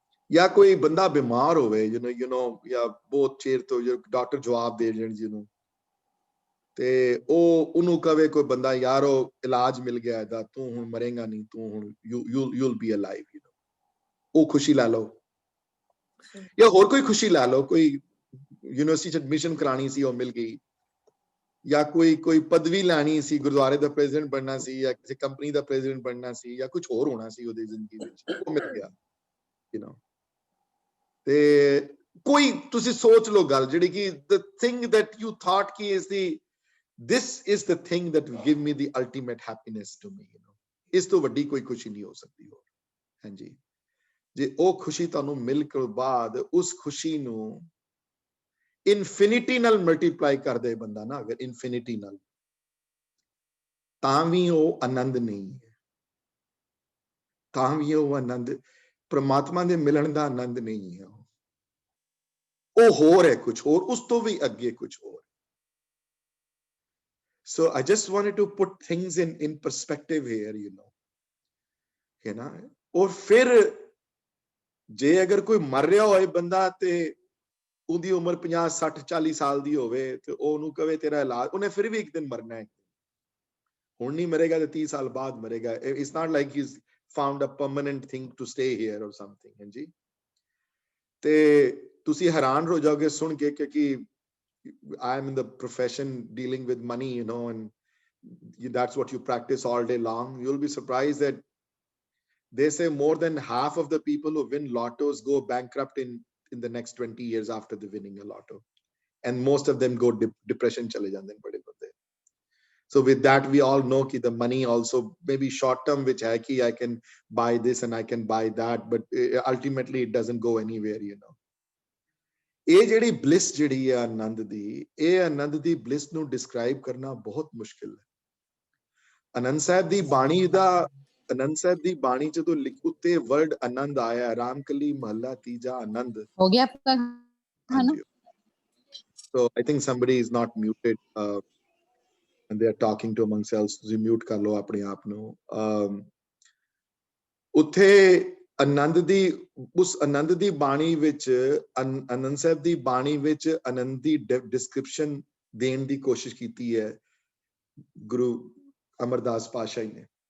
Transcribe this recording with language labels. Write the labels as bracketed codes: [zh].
[pa] ਜਾਂ ਕੋਈ ਬੰਦਾ ਬਿਮਾਰ ਹੋਵੇ ਜਾਂ ਬਹੁਤ ਚਿਰ ਤੋਂ ਡਾਕਟਰ ਜਵਾਬ ਦੇ ਦੇਣ ਜਿਹਨੂੰ, ਤੇ ਉਹਨੂੰ ਕਵੇ ਕੋਈ ਬੰਦਾ ਯਾਰ ਉਹ ਇਲਾਜ ਮਿਲ ਗਿਆ ਇਹਦਾ, ਤੂੰ ਹੁਣ ਮਰੇਗਾ ਨਹੀਂ, ਤੂੰ ਹੁਣ [en] you'll be alive, [pa] ਉਹ ਖੁਸ਼ੀ ਲੈ ਲਓ। ਜਾਂ ਹੋਰ ਕੋਈ ਖੁਸ਼ੀ ਲੈ ਲਓ, ਕੋਈ ਯੂਨੀਵਰਸਿਟੀ ਚ ਐਡਮਿਸ਼ਨ ਕਰਾਣੀ ਸੀ ਉਹ ਮਿਲ ਗਈ, ਜਾਂ ਕੋਈ ਪਦਵੀ ਲੈਣੀ ਸੀ, ਗੁਰਦੁਆਰੇ ਦਾ ਪ੍ਰੈਜ਼ੀਡੈਂਟ ਬਣਨਾ ਸੀ, ਜਾਂ ਕਿਸੇ ਕੰਪਨੀ ਦਾ ਪ੍ਰੈਜ਼ੀਡੈਂਟ ਬਣਨਾ ਸੀ, ਜਾਂ ਕੁਝ ਹੋਰ ਹੋਣਾ ਸੀ ਉਹਦੀ ਜ਼ਿੰਦਗੀ ਵਿੱਚ, ਉਹ ਮਿਲ ਗਿਆ। ਤੇ ਕੋਈ ਤੁਸੀਂ ਸੋਚ ਲਓ ਗੱਲ ਜਿਹੜੀ ਕਿ [en] the thing that you thought [pa] ki [en] this is the thing that will give me the ultimate happiness to me, [pa] ਇਸ ਤੋਂ ਵੱਡੀ ਕੋਈ ਖੁਸ਼ੀ ਨਹੀਂ ਹੋ ਸਕਦੀ ਹੋਰ, ਹਾਂਜੀ। ਜੇ ਉਹ ਖੁਸ਼ੀ ਤੁਹਾਨੂੰ ਮਿਲ ਕੇ ਬਾਅਦ ਉਸ ਖੁਸ਼ੀ ਨੂੰ ਇਨਫਿਨਿਟੀ ਨਾਲ ਮਲਟੀਪਲਾਈ ਕਰ ਦੇ ਬੰਦਾ ਨਾ, ਅਗਰ ਇਨਫਿਨਿਟੀ ਨਾਲ, ਤਾਂ ਵੀ ਉਹ ਆਨੰਦ ਨਹੀਂ ਹੈ, ਤਾਂ ਵੀ ਉਹ ਆਨੰਦ ਪ੍ਰਮਾਤਮਾ ਦੇ ਮਿਲਣ ਦਾ ਆਨੰਦ ਨਹੀਂ ਹੈ, ਉਹ ਹੋਰ ਹੈ, ਕੁਝ ਹੋਰ, ਉਸ ਤੋਂ ਵੀ ਅੱਗੇ ਕੁਝ ਹੋਰ। [en] So I just wanted to put things in perspective here, [pa] ਹੈ ਨਾ। ਔਰ ਫਿਰ ਜੇ ਅਗਰ ਕੋਈ ਮਰ ਰਿਹਾ ਹੋਏ ਬੰਦਾ ਤੇ ਉਹਦੀ ਉਮਰ 50, 60, 40 ਸਾਲ ਦੀ ਹੋਵੇ ਤੇ ਉਹਨੂੰ ਕਵੇ ਤੇਰਾ ਇਲਾਜ, ਉਹਨੇ ਫਿਰ ਵੀ ਇੱਕ ਦਿਨ ਮਰਨਾ ਹੈ, ਹੁਣ ਨਹੀਂ ਮਰੇਗਾ ਤੇ 30 ਸਾਲ ਬਾਅਦ ਮਰੇਗਾ। [en] It's not like he's found a permanent thing to stay here or something, [pa] ਹਾਂਜੀ। ਤੇ ਤੁਸੀਂ ਹੈਰਾਨ ਹੋ ਜਾਓਗੇ ਸੁਣ ਕੇ, ਕਿਉਂਕਿ [en] I am in the profession dealing with money, and that's what you practice all day long, you'll be surprised that they say more than half of the people who win lottos go bankrupt in the next 20 years after the winning a lotto, and most of them go depression [pa] chale jande hain bade bande. [en] So with that, we all know that the money also maybe short term, which hai ki I can buy this and I can buy that, but ultimately it doesn't go anywhere, you know. [pa] ਇਹ ਜਿਹੜੀ bliss ਜਿਹੜੀ ਹੈ ਆਨੰਦ ਦੀ, ਇਹ ਆਨੰਦ ਦੀ bliss ਨੂੰ describe ਕਰਨਾ ਬਹੁਤ ਮੁਸ਼ਕਿਲ ਹੈ। ਆਨੰਦ ਸਾਹਿਬ ਦੀ ਬਾਣੀ ਦਾ, ਆਨੰਦ ਸਾਹਿਬ ਦੀ ਬਾਣੀ ਜਦੋਂ ਉੱਤੇ word ਆਨੰਦ ਆਇਆ, ਰਾਮਕਲੀ ਮਹੱਲਾ ਤੀਜਾ ਆਨੰਦ [hi] हो गया आपका खाना? [en] So I think somebody is not muted and they are talking to among themselves. [pa] ਤੁਸੀਂ mute ਕਰ ਲਓ ਆਪਣੇ ਆਪ ਨੂੰ। ਉੱਥੇ ਆਨੰਦ ਦੀ, ਉਸ ਆਨੰਦ ਦੀ ਬਾਣੀ ਵਿੱਚ, ਆਨੰਦ ਸਾਹਿਬ ਦੀ ਬਾਣੀ ਵਿੱਚ ਆਨੰਦ ਦੀ ਡਿਸਕ੍ਰਿਪਸ਼ਨ ਦੇਣ ਦੀ ਕੋਸ਼ਿਸ਼ ਕੀਤੀ ਹੈ ਗੁਰੂ ਅਮਰਦਾਸ ਪਾਤਸ਼ਾਹ ਨੇ।